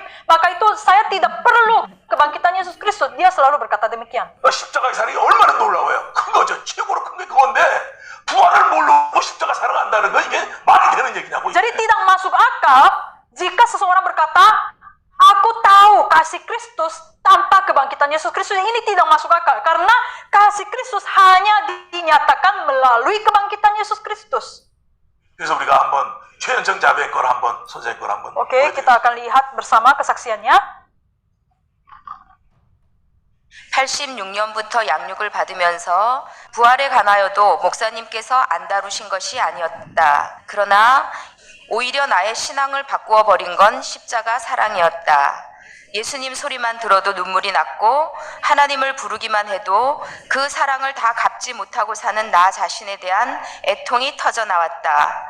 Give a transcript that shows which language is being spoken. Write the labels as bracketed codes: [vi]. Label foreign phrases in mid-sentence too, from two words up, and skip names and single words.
[id] Maka itu saya tidak perlu kebangkitan Yesus Kristus. Dia selalu berkata demikian. [ko] 십자가의 사랑이 얼마나 놀라워요. 큰 거죠. 최고로 큰 게 그건데 부활을 모르고 십자가 사랑한다는 거 이게 말이 되는 얘기냐고. [id] Jadi tidak masuk akal jika seseorang berkata, aku tahu kasih Kristus tanpa kebangkitan Yesus Kristus. Ini tidak masuk akal karena kasih Kristus hanya dinyatakan melalui kebangkitan Yesus Kristus. [ko] 그래서 우리가 한번 최현정 자매의 걸 한번 선생님 걸 한번. [id] Oke, kita akan lihat bersama kesaksiannya. [ko] 86년부터 양육을 받으면서 부활에 관하여도 목사님께서 안 다루신 것이 아니었다. 그러나 오히려 나의 신앙을 바꾸어 버린 건 십자가 사랑이었다. 예수님 소리만 들어도 눈물이 났고 하나님을 부르기만 해도 그 사랑을 다 갚지 못하고 사는 나 자신에 대한 애통이 터져 나왔다.